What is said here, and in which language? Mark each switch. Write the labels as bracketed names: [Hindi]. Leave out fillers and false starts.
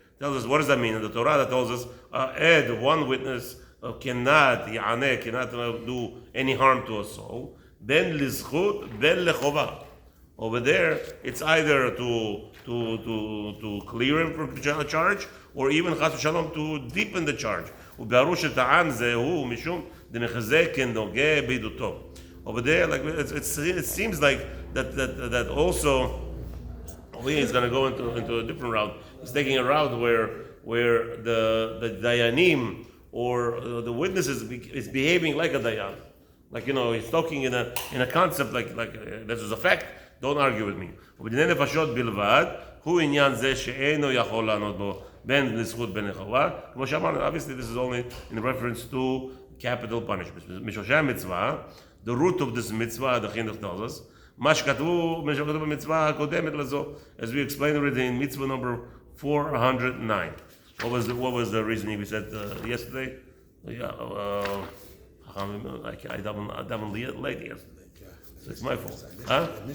[English] Tells us, what does that mean? In the Torah that tells us, עד, one witness, cannot do any harm to a soul. [Hebrew] בין לזכות, בין לחובה. [English] Over there, it's either to clear him from the charge, or even chas v'shalom to deepen the charge. [Hebrew] ובהרו שטען זהו משום דמחזק כנוגע בעדותו. [English] Over there, like it seems like that also over here he's going to go into a different route. He's taking a route where the dayanim or the witnesses is behaving like a dayan, like he's talking in a concept like this is a fact. Don't argue with me. [Hebrew] ובדיני נפשות בלבד הוא עניין זה שאינו יכול לענות בו בין לזכות בין לחובה. כמו שאמרנו, [English] obviously this is only in reference to capital punishment. [Hebrew] משורשי המצווה, [English] the root of this mitzvah, the chinuch tells us, [Hebrew] מה שכתבו במצווה הקודמת לזו, [English] as we explained already in mitzvah number 409. What was the reasoning we said yesterday? Yeah, I davened late yesterday. So it's my fault. Huh?